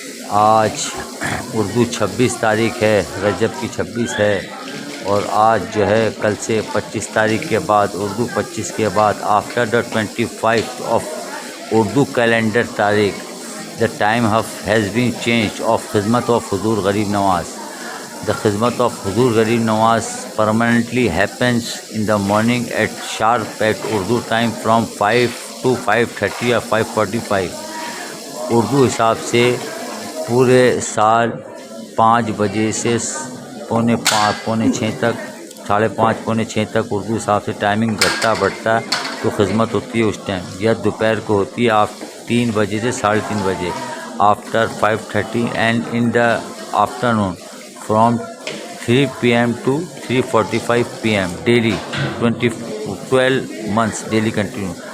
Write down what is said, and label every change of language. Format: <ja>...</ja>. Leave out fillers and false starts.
<ur>آج اردو 26 تاریخ ہے، رجب کی 26 ہے، اور آج جو ہے کل سے 25 تاریخ کے بعد، اردو 25 کے بعد،</ur> <en>after the 25 of Urdu calendar</en> <ur>تاریخ،</ur> <en>the time has been changed of khidmat of Huzoor Gharib Nawaz. The khidmat of Huzoor Gharib Nawaz permanently happens in the morning at sharp at Urdu time from 5 to 5:30 or 5:45.</en> <ur>Urdu حساب سے پورے سال 5 بجے سے پونے 6 تک، 5:30 پونے 6 تک اردو حساب سے ٹائمنگ بڑھتا ہے تو خدمت ہوتی ہے اس ٹائم، یا دوپہر کو ہوتی ہے 3 بجے سے 3:30 بجے،</ur> <en>After 5:30 and in the afternoon from 3 PM to 3:45 PM daily 12 months daily continue.</en>